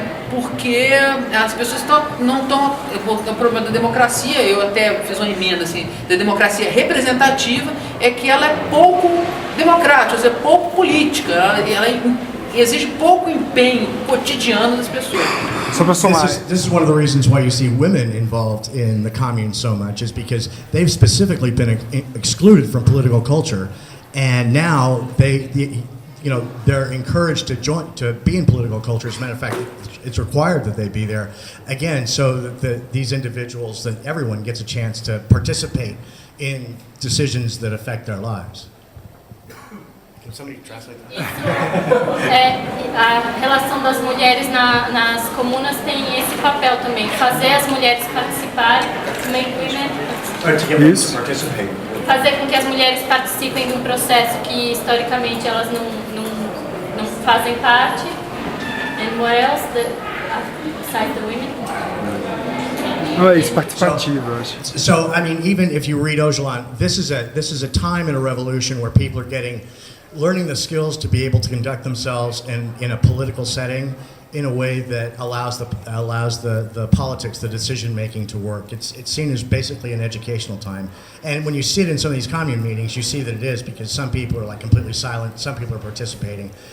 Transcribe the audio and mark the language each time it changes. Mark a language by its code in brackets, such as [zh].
[pt] Porque as pessoas não estão. O problema da democracia, eu até fiz uma emenda assim, da democracia representativa, é que ela é pouco democrática, é pouco política, ela exige pouco empenho cotidiano das pessoas. [en] This is one of the reasons why you see women involved in the commune so much, is because they've specifically been excluded from political culture, and now they're encouraged to be in political culture. As a matter of fact, it's required that they be there, again, so that these individuals, that everyone gets a chance to participate in decisions that affect their lives. Can somebody translate that? [pt] A relação das mulheres nas comunas tem esse papel também, fazer as mulheres participarem, [en] make women [pt] fazer com que as mulheres participem de um processo que historicamente elas não fazem parte. [en] And what else besides the women? [pt] Isso, participativo, eu acho. [en] So, I mean, even if you read Öcalan, this is a time in a revolution where people are learning the skills to be able to conduct themselves in a political setting in a way that allows the politics, the decision making to work. It's seen as basically an educational time. And when you sit in some of these commune meetings, you see that it is, because some people are like completely silent, some people are participating.